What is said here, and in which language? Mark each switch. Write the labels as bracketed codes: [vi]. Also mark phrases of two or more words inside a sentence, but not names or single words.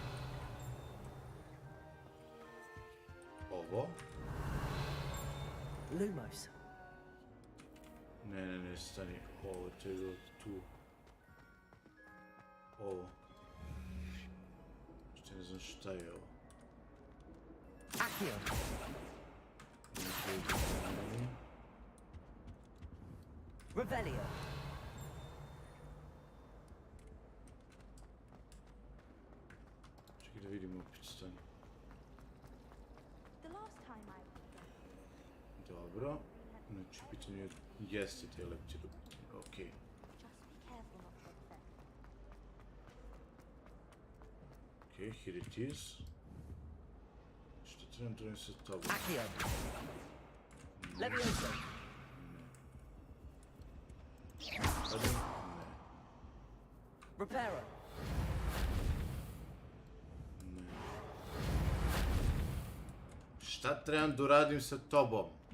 [sr] Ovo? Lumos. Ne, stani. Ovo to je bilo tu. Ovo. Što ne znam šta je ovo. Accio. Revelio. Čekaj da vidimo opet stani. Dobro. Znači, pitanje je jeste te leptire. Okej. Okej, [en] here it is. [sr] Što trebam sa tobom? Accio. Levioso. Ne. Reparo. Ne. Šta trebam da uradim sa tobom?